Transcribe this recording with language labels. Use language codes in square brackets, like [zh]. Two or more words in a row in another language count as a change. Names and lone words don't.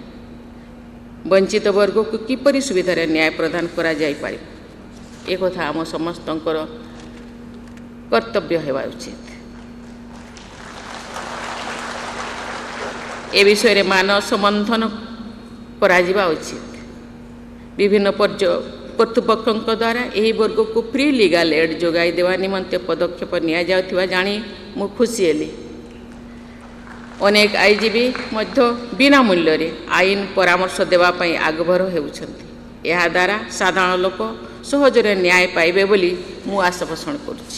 [or] ବଞ୍ଚିତ ବର୍ଗ କୁ କିପରି ସୁବିଧାର ନ୍ୟାୟ ପ୍ରଦାନ କରା ଯାଇ ପାରେ ଏ କଥା ଆମ ସମସ୍ତଙ୍କର କର୍ତ୍ତବ୍ୟ ହେବା ଉଚିତ। ଏ ବିଷୟ ରେ ମାନସ ମନ୍ଥନ କରା ଯିବା ଉଚିତ। विभिन्न କର୍ତ୍ତୃପକ୍ଷଙ୍କ ଦ୍ୱାରା ଏହି ବର୍ଗକୁ [en] free legal aid [or] ଯୋଗାଇ ଦେବା ନିମନ୍ତେ ପଦକ୍ଷେପ ନିଆଯାଉଥିବା ଜାଣି ମୁଁ ଖୁସି ହେଲି। ଅନେକ ଆଇନଜୀବୀ ମଧ୍ୟ ବିନା ମୂଲ୍ୟରେ ଆଇନ ପରାମର୍ଶ ଦେବା ପାଇଁ ଆଗଭର ହେଉଛନ୍ତି। ଏହାଦ୍ୱାରା ସାଧାରଣ ଲୋକ ସହଜରେ ନ୍ୟାୟ ପାଇବେ ବୋଲି ମୁଁ ଆଶା ପୋଷଣ କରୁଛି।